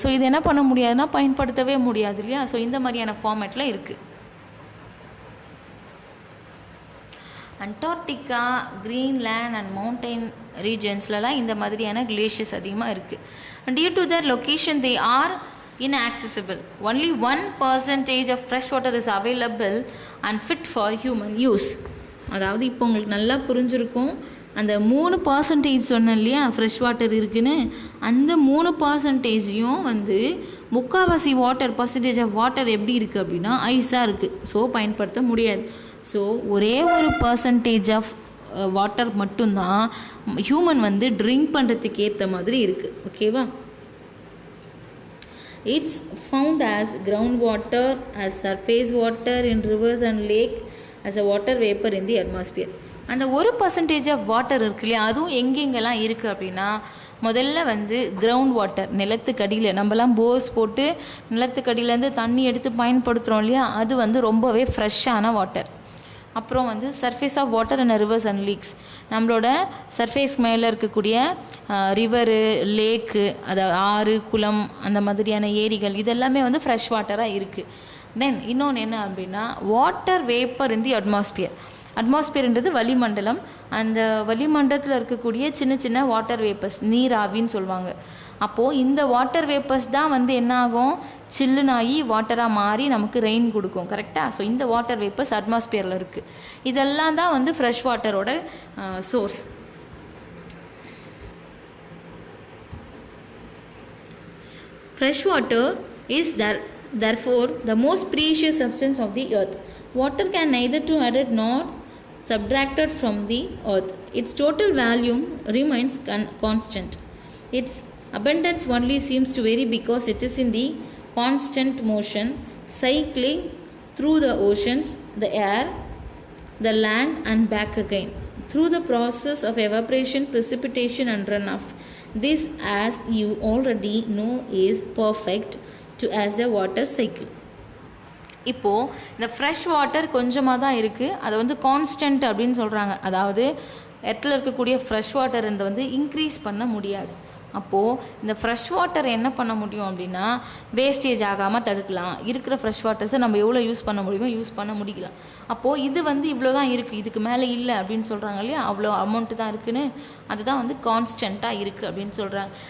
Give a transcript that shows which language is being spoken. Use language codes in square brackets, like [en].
[ta] So இது என்ன பண்ண முடியாதுன்னா பயன்படுத்தவே முடியாது இல்லையா. ஸோ இந்த மாதிரியான ஃபார்மேட்டில் இருக்குது. அண்டார்டிகா, கிரீன்லேண்ட் அண்ட் மவுண்டைன் ரீஜன்ஸ்லலாம் இந்த மாதிரியான கிளேஷியர்ஸ் அதிகமாக இருக்குது. [en] And due to their location they are inaccessible. Only 1% of fresh water is available and fit for human use. [ta] அதாவது இப்போ உங்களுக்கு நல்லா புரிஞ்சிருக்கும். அந்த 3% சொன்னேன் இல்லையா ஃப்ரெஷ் வாட்டர் இருக்குன்னு, அந்த 3%யும் வந்து முக்கால்வாசி பர்சன்டேஜ் ஆஃப் வாட்டர் எப்படி இருக்குது அப்படின்னா ஐஸாக இருக்குது. ஸோ பயன்படுத்த முடியாது. ஸோ ஒரே ஒரு பர்சன்டேஜ் ஆஃப் வாட்டர் மட்டும்தான் ஹியூமன் வந்து ட்ரிங்க் பண்ணுறதுக்கு ஏற்ற மாதிரி இருக்குது. ஓகேவா. [en] It's found as groundwater, as surface water in rivers and lake, as a water vapor in the atmosphere. [ta] அந்த 1% ஆஃப் வாட்டர் இருக்கு இல்லையா, அதுவும் எங்கெங்கெல்லாம் இருக்குது அப்படின்னா முதல்ல வந்து கிரவுண்ட் வாட்டர், நிலத்துக்கடியில் நம்மலாம் போர்ஸ் போட்டு நிலத்துக்கடியிலேருந்து தண்ணி எடுத்து பயன்படுத்துகிறோம் இல்லையா, அது வந்து ரொம்பவே ஃப்ரெஷ்ஷான வாட்டர். அப்புறம் வந்து [en] surface of water and rivers and lakes, [ta] நம்மளோட சர்ஃபேஸ் மேலே இருக்கக்கூடிய ரிவரு, லேக்கு, அதாவது ஆறு, குளம், அந்த மாதிரியான ஏரிகள், இதெல்லாமே வந்து ஃப்ரெஷ் வாட்டராக இருக்குது. [en] then [ta] இன்னொன்று என்ன அப்படின்னா [en] Water vapour in the atmosphere. [ta] அட்மாஸ்பியர்ன்றது வளிமண்டலம். அந்த வளிமண்டலத்தில் இருக்கக்கூடிய சின்ன சின்ன வாட்டர் வேப்பர்ஸ், நீராவின்னு சொல்லுவாங்க. அப்போது இந்த வாட்டர் வேப்பர்ஸ் தான் வந்து என்ன ஆகும், சில்லுனாகி வாட்டராக மாறி நமக்கு ரெயின் கொடுக்கும். கரெக்டாக. ஸோ இந்த வாட்டர் வேப்பர்ஸ் அட்மாஸ்பியரில் இருக்குது. இதெல்லாம் தான் வந்து ஃப்ரெஷ் வாட்டரோட source. [en] Fresh water is therefore the most precious substance of the earth. Water can neither be added nor subtracted from the earth. Its total volume remains constant. Its abundance only seems to vary because it is in the constant motion, cycling through the oceans, the air, the land and back again, through the process of evaporation, precipitation and runoff. This, as you already know, is perfect to as a water cycle. [ta] இப்போது இந்த fresh water கொஞ்சமாக தான் இருக்குது, அதை வந்து constant அப்படின்னு சொல்கிறாங்க. அதாவது இடத்துல இருக்கக்கூடிய ஃப்ரெஷ் வாட்டர் வந்து இன்க்ரீஸ் பண்ண முடியாது. அப்போது இந்த ஃப்ரெஷ் வாட்டர் என்ன பண்ண முடியும் அப்படின்னா வேஸ்டேஜ் ஆகாமல் தடுக்கலாம். இருக்கிற ஃப்ரெஷ் வாட்டர்ஸை நம்ம எவ்வளோ யூஸ் பண்ண முடியுமோ யூஸ் பண்ண முடிக்கலாம். அப்போது இது வந்து இவ்வளோ தான் இருக்குது, இதுக்கு மேலே இல்லை அப்படின்னு சொல்கிறாங்க இல்லையா, அவ்வளோ அமௌண்ட்டு தான் இருக்குன்னு, அதுதான் வந்து கான்ஸ்டண்ட்டாக இருக்குது அப்படின்னு சொல்கிறாங்க.